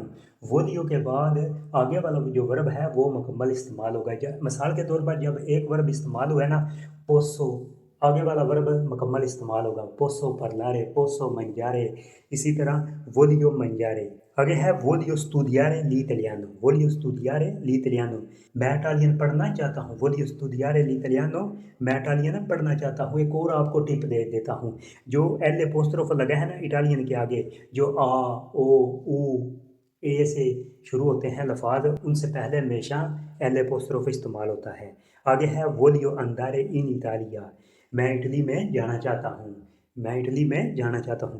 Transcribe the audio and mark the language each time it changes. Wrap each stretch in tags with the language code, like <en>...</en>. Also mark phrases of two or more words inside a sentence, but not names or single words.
<ur>वोलियो کے بعد آگے والا جو वर्ब ہے وہ مکمل استعمال ہوگا। مثال کے طور پر جب ایک वर्ब استعمال ہوا ہے نا، पोसो، آگے والا वर्ब مکمل استعمال ہوگا।</ur> <it>posso parlare, posso mangiare.</it> <ur>اسی طرح</ur> <it>voglio mangiare.</it> <ur>آگے ہے</ur> <it>voglio studiare l'italiano, voglio studiare l'italiano.</it> <ur>میں इटालियन پڑھنا چاہتا ہوں।</ur> <it>voglio studiare l'italiano,</it> <ur>میں इटालियन پڑھنا چاہتا ہوں। ایک اور آپ کو ٹپ دے دیتا ہوں، جو</ur> <en>L apostrophe</en> <ur>لگا ہے نا इटालियन کے آگے، جو آ، او، او، اے سے شروع ہوتے ہیں لفاظ، ان سے پہلے ہمیشہ</ur> <en>L apostrophe</en> <ur>استعمال ہوتا ہے. آگے ہے</ur> <it>voglio andare in Italia,</it> <ur>میں اٹلی میں جانا چاہتا ہوں، میں اٹلی میں جانا چاہتا ہوں.</ur>